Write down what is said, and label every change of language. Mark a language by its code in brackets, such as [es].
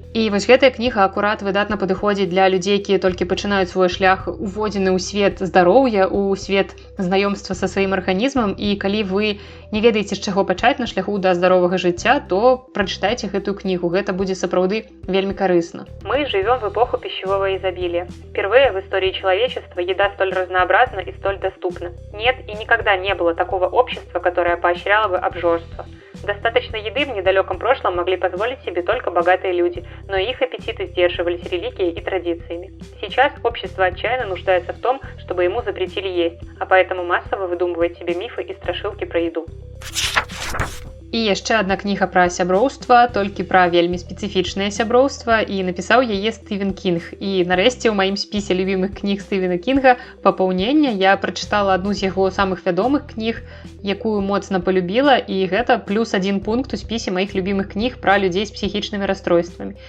[be] І вось гэтая кніга акурат выдатна падыходзіць для людзей, якія толькі пачынаюць свой шлях уводзены ў свет здароўя, у свет знаёмства са сваім арганізмам. І калі вы не ведаеце, з чаго пачаць на шляху да здаровага жыцця, то прачытайце гэтую кнігу. Гэта будзе сапраўды вельмі корыстно. [ru] Мы живем в эпоху пищевого изобилия. Впервые в истории человечества еда столь разнообразна и столь доступна. Нет и никогда не было такого общества, которое поощряло бы обжорство. Достаточно еды в недалеком прошлом могли позволить себе только богатые люди, но их аппетиты сдерживались религией и традициями. Сейчас общество отчаянно нуждается в том, чтобы ему запретили есть, а поэтому массово выдумывает себе мифы и страшилки про еду. [be] І яшчэ адна кніга пра сяброўства, толькі пра вельмі спецыфічнае сяброўства, і напісаў яе Стывен Кінг. І нарэшце ў маім спісе любімых кніг Стывена Кінга папаўнення я прачытала адну з яго самых вядомых кніг, якую моцна полюбіла, і гэта +1 пункт у спісе маіх любімых кніг пра людзей з псіхічнымі расстройствамі.